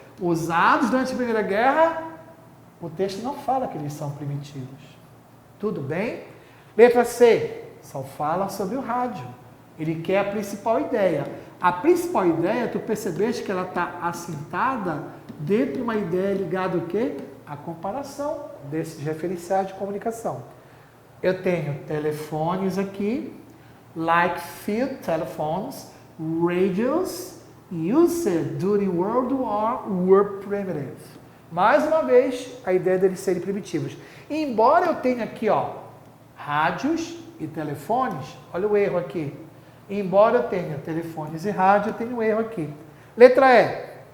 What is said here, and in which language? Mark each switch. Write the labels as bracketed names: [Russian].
[Portuguese] Usados durante a Primeira Guerra, o texto não fala que eles são primitivos. Tudo bem? Letra C. Só fala sobre o rádio. Ele quer a principal ideia. A principal ideia, tu percebeste que ela está assentada dentro de uma ideia ligada ao quê? A comparação desses referenciais de comunicação. Eu tenho telefones aqui, [English] like field telephones, radios used during World War were primitive. [Portuguese] Mais uma vez, a ideia deles serem primitivos. Embora eu tenha aqui, ó, rádios e telefones, olha o erro aqui. Embora eu tenha telefones e rádio, eu tenho um erro aqui. Letra E.